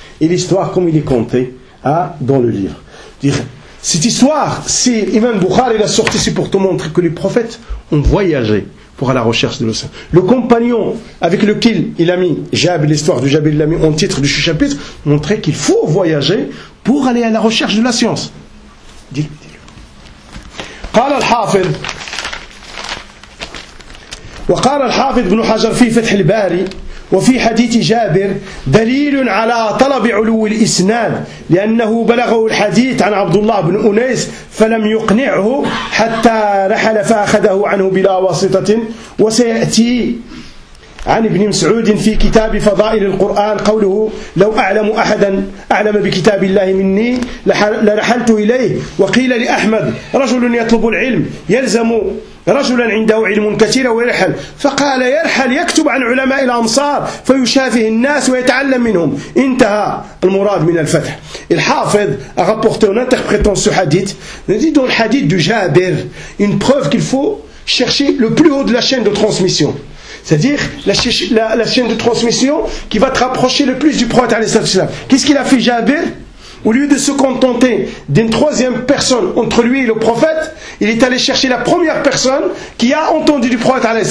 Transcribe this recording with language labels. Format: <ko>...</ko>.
<fr>Et l'histoire, comme il est conté, hein, dans le livre. Cette histoire, c'est Imam Bukhari, il a sorti ici pour te montrer que les prophètes ont voyagé pour aller à la recherche de l'océan. Le compagnon avec lequel il a mis Jabir, l'histoire de Jabir, il l'a mis en titre du chapitre, montrait qu'il faut voyager pour aller à la recherche de la science. Dis-le.</fr> <ar>قال الحافظ وقال الحافظ ابن حجر في فتح الباري وفي حديث جابر دليل على طلب علو الإسناد لأنه بلغه الحديث عن عبد الله بن أنيس فلم يقنعه حتى رحل فأخذه عنه بلا واسطة وسيأتي عن ابن مسعود في كتاب فضائل القرآن قوله لو أعلم أحدا أعلم بكتاب الله مني لرحلت إليه وقيل لأحمد رجل يطلب العلم يلزم رجلا عنده علم كثير ويرحل فقال يرحل يكتب عن علماء الأمصار فيشافه الناس ويتعلم منهم انتهى المراد من الفتح الحافظ</ar> <fr>a rapporté une interprétation de ce hadith. Il dit dans le hadith de Jabir une preuve qu'il faut chercher le plus haut de la chaîne de transmission. C'est-à-dire la chaîne de transmission qui va te rapprocher le plus du prophète. Qu'est-ce qu'il a fait Jabir? Au lieu de se contenter d'une troisième personne entre lui et le prophète, il est allé chercher la première personne qui a entendu du prophète.</fr>